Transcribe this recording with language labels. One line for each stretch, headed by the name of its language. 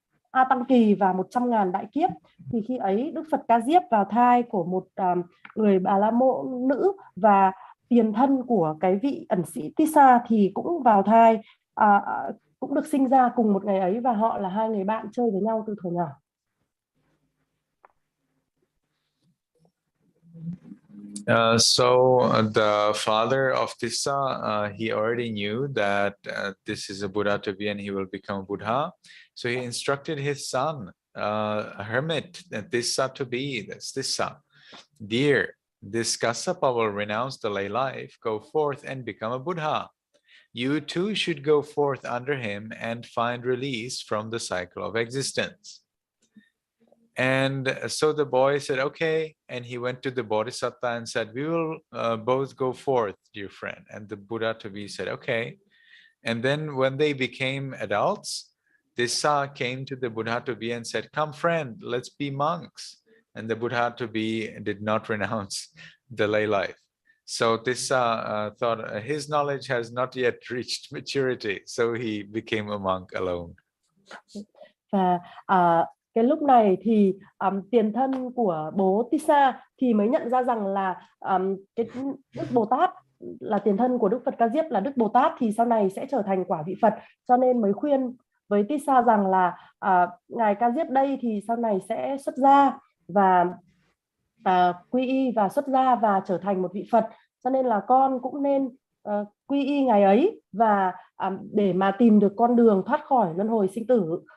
Vietnamese: A Tăng Kỳ và 100.000 đại kiếp. Thì khi ấy Đức Phật Ca Diếp vào thai của một người Bà La Môn nữ, và tiền thân của cái vị ẩn sĩ Tissa thì cũng vào thai, cũng được sinh ra cùng một ngày ấy, và họ là hai người bạn chơi với nhau từ thuở nhỏ.
English: The father of Tissa, he already knew that this is a Buddha to be and he will become a Buddha. So he instructed his son, a hermit, Tissa to be, that's Tissa. Dear, this Kassapa will renounce the lay life, go forth and become a Buddha. You too should go forth under him and find release from the cycle of existence. And so the boy said, okay. And he went to the Bodhisattva and said, we will both go forth, dear friend. And the Buddha to be said, okay. And then when they became adults, Tissa came to the Buddha to be and said, come friend, let's be monks. And the Buddha to be did not renounce the lay life. So Tissa thought his knowledge has not yet reached maturity. So he became a monk alone.
Vietnamese: Và cái lúc này thì tiền thân của bố Tissa thì mới nhận ra rằng là cái Đức Bồ Tát là tiền thân của Đức Phật Ca Diếp là Đức Bồ Tát thì sau này sẽ trở thành quả vị Phật, cho nên mới khuyên với Tissa rằng là ngài Ca Diếp đây thì sau này sẽ xuất gia và quy y và xuất gia và trở thành một vị Phật, cho nên là con cũng nên quy y ngài ấy và để mà tìm được con đường thoát khỏi luân hồi sinh tử.